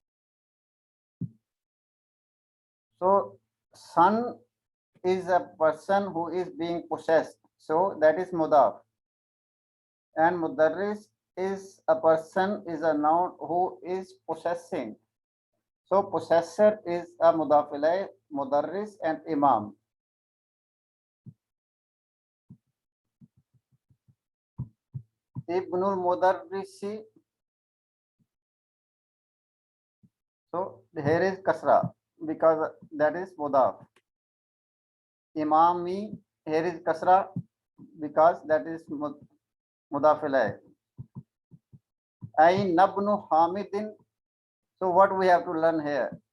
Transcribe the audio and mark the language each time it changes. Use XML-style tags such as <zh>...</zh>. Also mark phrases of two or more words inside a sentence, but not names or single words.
<en>So son is a person who is being possessed, so that is mudaf. And mudarris is a person, is a noun who is possessing. So possessor is a</en> <ar>مضاف إليه,</ar> <en>mudarris and imam.</en> <ar>ابن المدرس.</ar> <en>So here is kasra because that is mudaf. Imami, here is kasra because that is</en> <ar>مضاف إليه. أين ابن حامدين.</ar> <en>So what we have to learn here?</en>